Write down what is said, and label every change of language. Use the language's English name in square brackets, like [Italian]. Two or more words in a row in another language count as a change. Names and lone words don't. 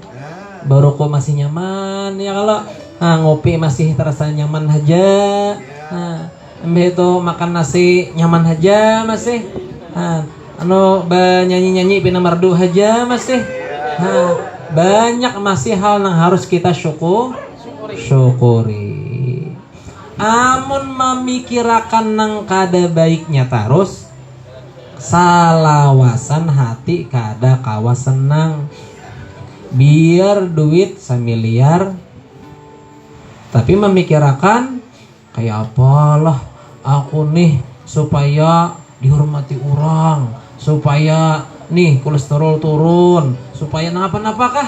[Indonesian] Baru kok masih nyaman ya, kalau ngopi masih terasa nyaman aja. Itu makan nasi nyaman aja masih. [Banjar] Nyanyi-nyanyi pina merdu aja masih. [Indonesian] Banyak masih hal yang harus kita syukuri. [Banjar] Amun memikirkan nang kada baiknya terus, salawasan hati kada kawa senang. Biar duit samiliar, tapi memikirkan kayak apalah aku nih supaya dihormati orang, supaya nih kolesterol turun, supaya napa-napakah.